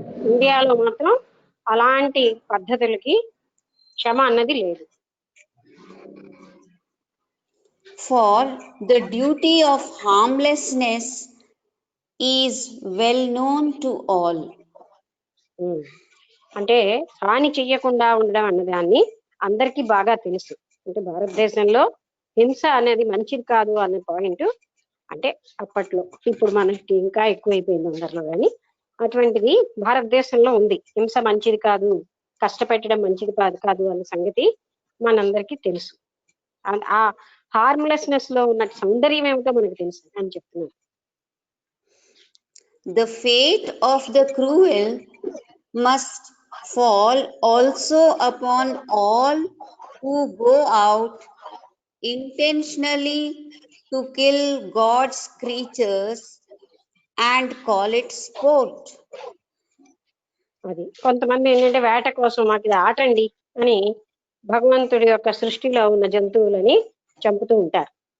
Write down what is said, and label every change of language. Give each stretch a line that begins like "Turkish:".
Telugu: ఇండియాలో మాత్రం అలాంటి పద్ధతులకి క్షమ అన్నది లేదు.
English: For the duty of harmlessness is well known to all.
Telugu: అంటే హాని చెయ్యకుండా ఉండడం అన్నదాన్ని అందరికీ బాగా తెలుసు. అంటే భారతదేశంలో హింస అనేది మంచిది కాదు అనే పాయింట్ అంటే అప్పట్లో, ఇప్పుడు మనకి ఇంకా ఎక్కువైపోయింది అందరిలో, కానీ అటువంటిది భారతదేశంలో ఉంది. హింస మంచిది కాదు, కష్టపెట్టడం మంచిది కాదు అన్న సంగతి మనందరికీ తెలుసు. ఆ హార్మ్లెస్నెస్ లో ఉన్న సౌందర్యం ఏమిటో మనకు తెలుసు అని చెప్తున్నారు.
English: The fate of the cruel must fall also upon all who go out intentionally to kill God's creatures and call it sport.
Telugu: అది కొంతమంది ఏంటంటే వేట కోసం మాకు ఇది ఆటండి అని భగవంతుడి యొక్క సృష్టిలో ఉన్న జంతువులని చంపుతూ ఉంటారు.